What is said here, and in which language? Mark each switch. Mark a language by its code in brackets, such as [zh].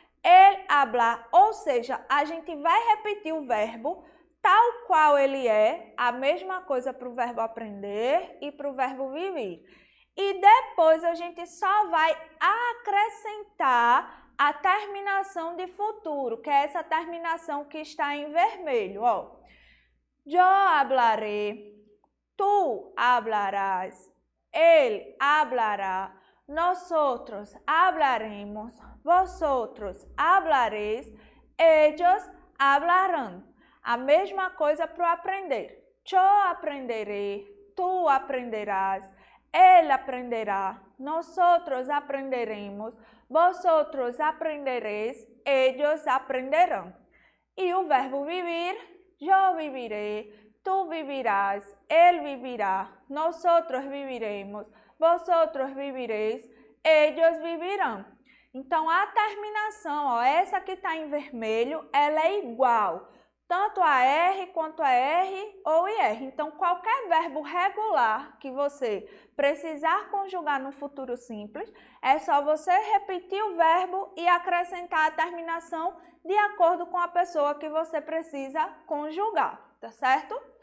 [pt] Ele hablar, ou seja, a gente vai repetir o verbo tal qual ele é, a mesma coisa para o verbo aprender e para o verbo viver. E depois a gente só vai acrescentar a terminação de futuro, que é essa terminação que está em vermelho. Ó. [es] Yo hablaré, tú hablarás, él hablará, nosotros hablaremos, vosotros hablaréis, ellos hablarán. [pt] A mesma coisa para o aprender. [es] Yo aprenderé, tú aprenderás, él aprenderá, nosotros aprenderemos, vosotros aprenderéis, ellos aprenderán. [pt] E o verbo [es] vivir, yo viviré, tú vivirás, él vivirá, nosotros viviremos, vosotros viviréis, ellos vivirão. [pt] Então, a terminação, ó, essa que está em vermelho, ela é igual, tanto a R quanto a R ou IR. Então, qualquer verbo regular que você precisar conjugar no futuro simples, é só você repetir o verbo e acrescentar a terminação de acordo com a pessoa que você precisa conjugar, tá certo?